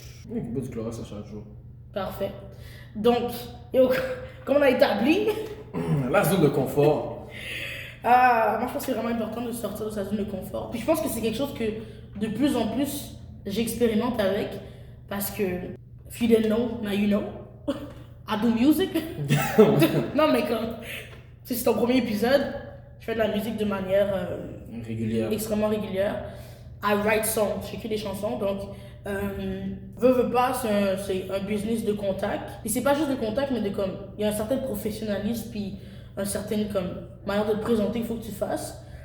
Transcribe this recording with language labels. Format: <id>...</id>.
<fr>Il y en a qui boivent du Clorox à chaque jour. Parfait. Donc, comme on a établi... La zone de confort. Moi je pense que c'est vraiment important de sortir de sa zone de confort. Puis je pense que c'est quelque chose que de plus en plus j'expérimente avec. Parce que,</fr> <en>if you didn't know, now you know. I do music.</en> <fr>Non mais comme, c'est ton premier épisode, je fais de la musique de manière extrêmement régulière.</fr> <en>I write songs,</en> <fr>j'écris des chansons, donc veux pas, c'est un business de contact. Et c'est pas juste de contact, mais il y a un certain professionnalisme, puis un certain manière de te présenter qu'il faut que tu fasses.</fr>